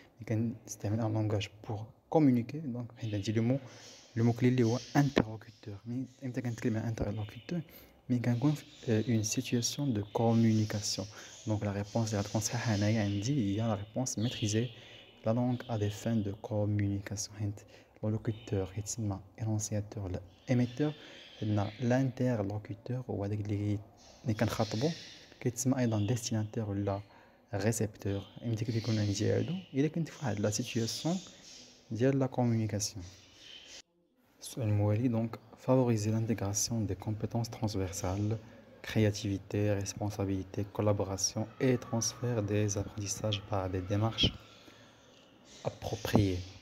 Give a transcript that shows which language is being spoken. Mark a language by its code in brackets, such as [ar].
[fr] Il faut un langage pour communiquer. Donc, il a dit le mot clé est interlocuteur. Mais il y a un interlocuteur, mais il y a une situation de communication. Donc, la réponse est la réponse il y a la réponse maîtriser la langue à des fins de communication. Le locuteur, l'énonciateur, l'émetteur, l'interlocuteur ou [ar] اللي كنخاطبو كيتسمى ايضا ديستيناتير ولا ريسيبتور. ملي كيكون عندي هادو الا كنت في واحد لا سيتوياسيون ديال لا كومونيكاسيون. السؤال الموالي [fr] دونك favoriser l'intégration des compétences transversales, créativité, responsabilité, collaboration et transfert des apprentissages par des démarches appropriées.